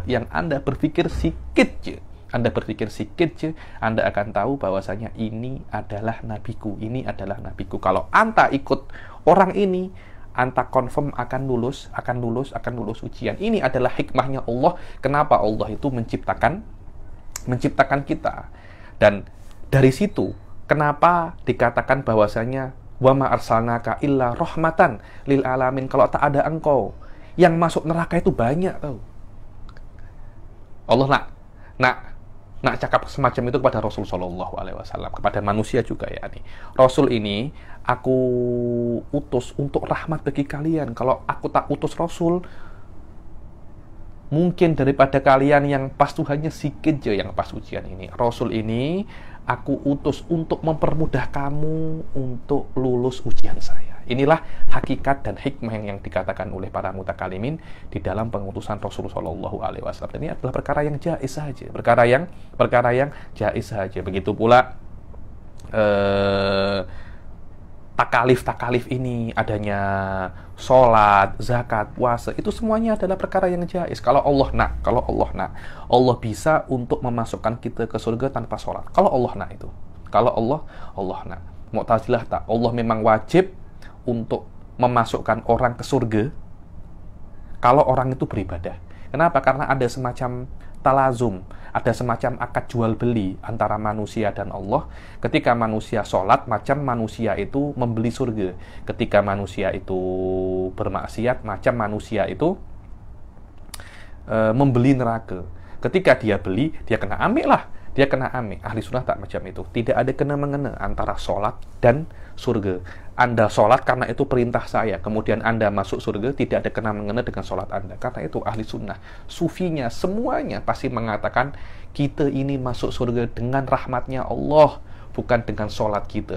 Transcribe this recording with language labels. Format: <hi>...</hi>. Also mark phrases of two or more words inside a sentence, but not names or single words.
<ms>Yang Anda berpikir sikit je, Anda akan tahu bahwasanya ini adalah nabiku, ini adalah nabiku. Kalau Anda ikut orang ini, Anda confirm akan lulus ujian. Ini adalah hikmahnya Allah. Kenapa Allah itu menciptakan kita. Dan dari situ, kenapa dikatakan bahwasanya</ms> <ar>وما أرسلناك إلا رحمة للعالمين.</ar> <ms>Kalau tak ada engkau, yang masuk neraka itu banyak tahu. Allah nak cakap semacam itu kepada Rasul</ms> <ar>صلى الله عليه وسلم,</ar> <ms>kepada manusia juga ya nih. Rasul ini aku utus untuk rahmat bagi kalian. Kalau aku tak utus Rasul, mungkin daripada kalian yang pas Tuhannya sikit aja yang pas ujian ini. Rasul ini aku utus untuk mempermudah kamu untuk lulus ujian saya. Inilah hakikat dan hikmah yang dikatakan oleh para mutakalimin di dalam pengutusan Rasulullah</ms> <ar>صلى الله عليه وسلم.</ar> <ms>Dan ini adalah perkara yang jais saja, perkara yang jais saja. Begitu pula eh, takalif-takalif ini, adanya sholat, zakat, puasa, itu semuanya adalah perkara yang jais. Kalau Allah nak, Allah bisa untuk memasukkan kita ke surga tanpa sholat. Kalau Allah nak itu. Kalau Allah nak. Mu'tazilah tak. Allah memang wajib untuk memasukkan orang ke surga kalau orang itu beribadah. Kenapa? Karena ada semacam talazum, ada semacam akad jual beli antara manusia dan Allah. Ketika manusia sholat, macam manusia itu membeli surga. Ketika manusia itu bermaksiat, macam manusia itu membeli neraka. Ketika dia beli, dia kena ambil lah. Dia kena ambil. Ahli sunnah tak macam itu. Tidak ada kena-mengena antara sholat dan surga. Anda sholat karena itu perintah saya, kemudian Anda masuk surga, tidak ada kena-mengena dengan sholat Anda. Karena itu ahli sunnah, sufinya, semuanya pasti mengatakan kita ini masuk surga dengan rahmatnya Allah, bukan dengan sholat kita.</ms>